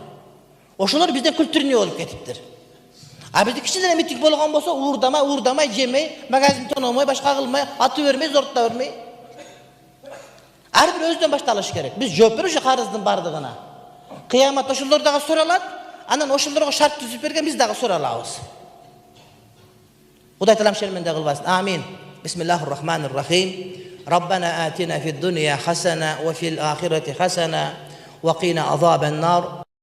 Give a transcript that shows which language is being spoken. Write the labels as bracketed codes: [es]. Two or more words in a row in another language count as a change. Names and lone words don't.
[ky] Ошолор бизден күлтүрүнүү болуп кетиптир. А бизде кичине митинг болгон болсо, уурдамай, жемей, магазин тономой, башка кылмай, атып бермей, зорта бермей. Ар бир өзүнөн башталыш керек. Биз жооп беребиз карыздын бардыгына. Кыямат ошолор дагы суралат, анан ошолорго шарт түзүп берген биз дагы суралабыз. Кудай Таалам шерменде кылбасын. Амин. [ar] بسم الله الرحمن الرحيم. ربنا آتنا في الدنيا حسنة وفي الآخرة حسنة وقنا عذاب النار.